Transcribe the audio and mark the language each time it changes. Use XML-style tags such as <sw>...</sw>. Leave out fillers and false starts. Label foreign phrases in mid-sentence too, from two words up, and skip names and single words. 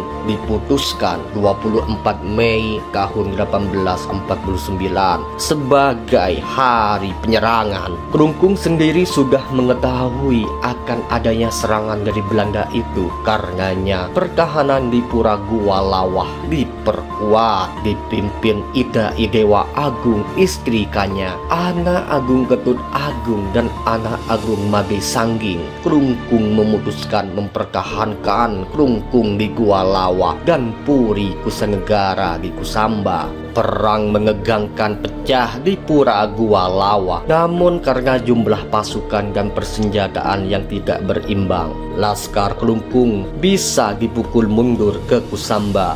<id>Diputuskan 24 Mei tahun 1849 sebagai hari penyerangan. Kelungkung sendiri sudah mengetahui akan adanya serangan dari Belanda itu. Karenanya pertahanan di Pura Gua Lawah diperkuat, dipimpin Ida Idewa Agung istri Kanya, anak Agung Ketut Agung dan anak Agung Mage Sangging. Kelungkung memutuskan mempertahankan Kelungkung di Gua Lawah dan Puri Kusanegara di Kusamba. Perang menegangkan pecah di Pura Gua Lawah, namun karena jumlah pasukan dan persenjataan yang tidak berimbang, Laskar Kelungkung bisa dipukul mundur ke Kusamba.</id>